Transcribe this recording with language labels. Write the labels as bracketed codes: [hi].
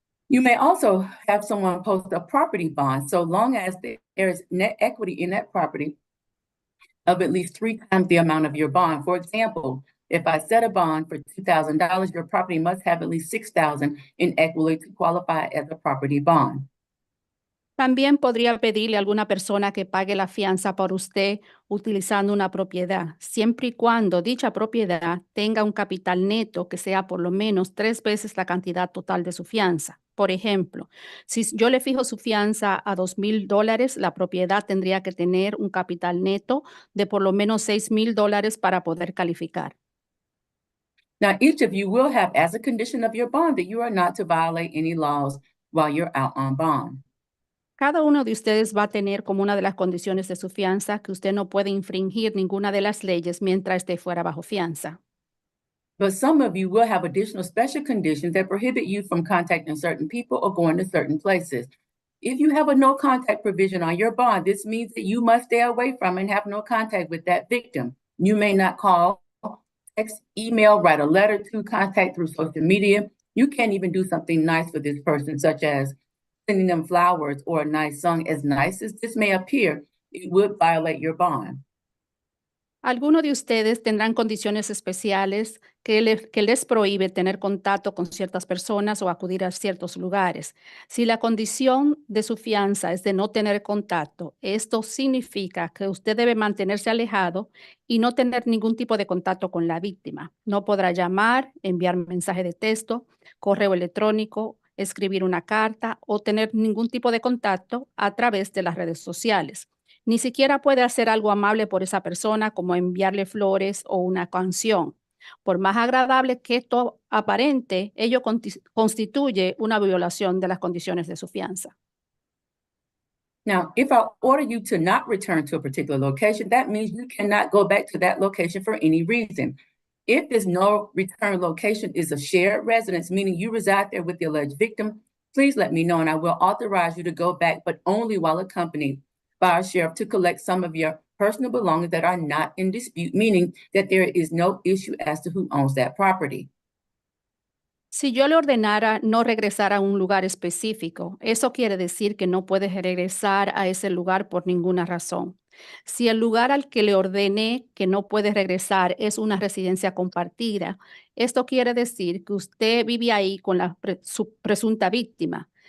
[en] You may also have someone post a property bond so long as there is net equity in that property of at least 3 times the amount of your bond. For example, if I set a bond for $2,000, your property must have at least $6,000 in equity to qualify as a property bond. [es] También podría pedirle a alguna persona que pague la fianza por usted utilizando una propiedad, siempre y cuando dicha propiedad tenga un capital neto que sea por lo menos 3 veces la cantidad total de su fianza. Por ejemplo, si yo le fijo su fianza a $2,000, la propiedad tendría que tener un capital neto de por lo menos $6,000 para poder calificar. [en] Now, each of you will have as a condition of your bond that you are not to violate any laws while you're out on bond. [es] Cada uno de ustedes va a tener como una de las condiciones de su fianza que usted no puede infringir ninguna de las leyes mientras esté fuera bajo fianza. [en] But some of you will have additional special conditions that prohibit you from contacting certain people or going to certain places. If you have a no contact provision on your bond, this means that you must stay away from and have no contact with that victim. You may not call, text, email, write a letter to, contact through social media. You can't even do something nice for this person, such as sending them flowers or a nice song. As nice as this may appear, it would violate your bond. [es] Algunos de ustedes tendrán condiciones especiales que les prohíbe tener contacto con ciertas personas o acudir a ciertos lugares. Si la condición de su fianza es de no tener contacto, esto significa que usted debe mantenerse alejado y no tener ningún tipo de contacto con la víctima. No podrá llamar, enviar mensaje de texto, correo electrónico, escribir una carta o tener ningún tipo de contacto a través de las redes sociales. Ni siquiera puede hacer algo amable por esa persona, como enviarle flores o una canción. Por más agradable que esto aparente, ello constituye una violación de las condiciones de su fianza. [en] Now, if I order you to not return to a particular location, that means you cannot go back to that location for any reason. If this no return location is a shared residence, meaning you reside there with the alleged victim, please let me know and I will authorize you to go back, but only while accompanied by our sheriff to collect some of your personal belongings that are not in dispute, meaning that there is no issue as to who owns that property. [es] Si yo le ordenara no regresar a un lugar específico, eso quiere decir que no puede regresar a ese lugar por ninguna razón. Si el lugar al que le ordené que no puede regresar es una residencia compartida, esto quiere decir que usted vive ahí con su presunta víctima.